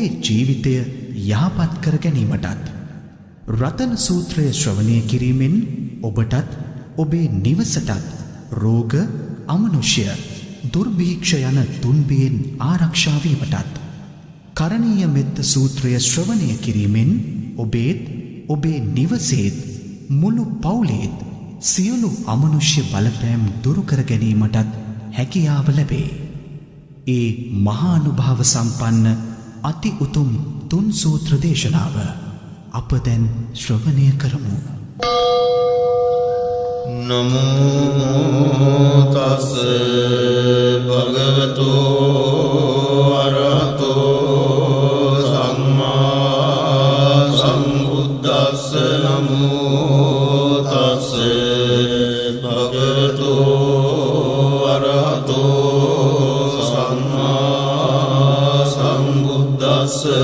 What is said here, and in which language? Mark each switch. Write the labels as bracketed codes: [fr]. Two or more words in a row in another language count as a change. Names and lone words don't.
[si] ජීවිතය යහපත් කර ගැනීමටත් රතන සූත්‍රය ශ්‍රවණය කිරීමෙන් ඔබටත් ඔබේ නිවසටත් රෝග අමනුෂ්‍ය දුර්භීක්ෂ යන තුන්බියෙන් ආරක්ෂා වීමටත් කරණීය මෙත්ත සූත්‍රය ශ්‍රවණය කිරීමෙන් ඔබේත් ඔබේ නිවසේත් මුළු පවුලේත් සියලු අමනුෂ්‍ය බලපෑම් දුරු කර ගැනීමටත් හැකියාව ලැබේ. ඒ මහානුභාව සම්පන්න අති උතුම් තුන් සූත්‍ර දේශනාව අප දැන් ශ්‍රවණය කරමු. [pi] නමෝ තස් භගවතු අරහතෝ සම්මා සම්බුද්දස්ස. නමෝ තස් භගවතු අරහතෝ සම්මා සම්බුද්දස්ස.